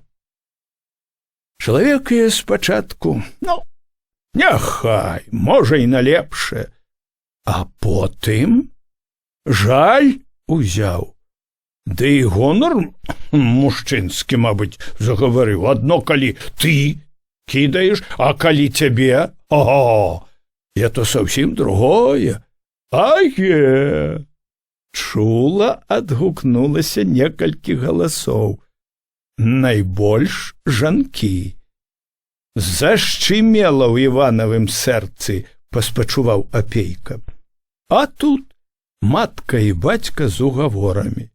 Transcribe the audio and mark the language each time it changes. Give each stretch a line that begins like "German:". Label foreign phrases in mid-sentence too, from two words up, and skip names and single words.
Belarusian: Чалавек яе спачатку, няхай, можа і на лепшае, а потым жаль узяў. Ды і гонар мужчынскі, мабыць, загаварыў. Адно калі ты кідаеш, а калі цябе,
Russian: это совсем другое.
Belarusian: Ае! Чула адгукнулася некалькі галасоў. Найбольш жанкі. Зашчымела ў Іванавым сэрцы, паспачуваў Апейка. А тут матка і бацька з угаворамі.